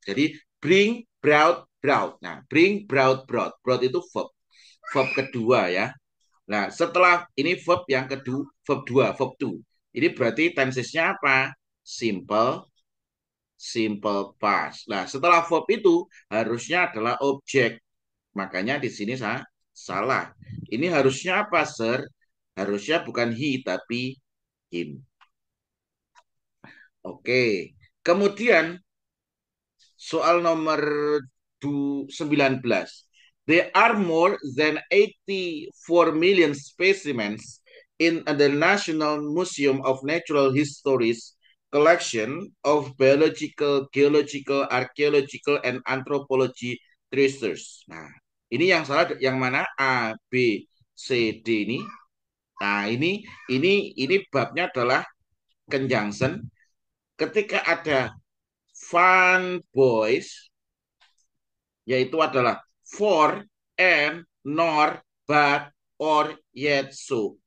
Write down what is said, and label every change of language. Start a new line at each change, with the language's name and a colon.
Indonesian: Jadi bring, brought, brought. Nah, bring, brought, brought. Brought itu verb. Verb kedua ya. Nah, setelah ini verb yang kedua, verb 2, verb 2. Ini berarti tensesnya apa? Simple, simple past. Nah, setelah verb itu harusnya adalah objek. Makanya di sini salah. Ini harusnya apa, Sir? Harusnya bukan he, tapi him. Oke. Kemudian soal nomor 19.
English: There are more than 84 million specimens in the National Museum of Natural History's collection of biological, geological, archaeological, and anthropology treasures.
Indonesian: Nah, ini yang salah yang mana? A, B, C, D ini. Nah, ini babnya adalah conjunction. Ketika ada fun boys, yaitu adalah for, and, nor, but, or, yet, so.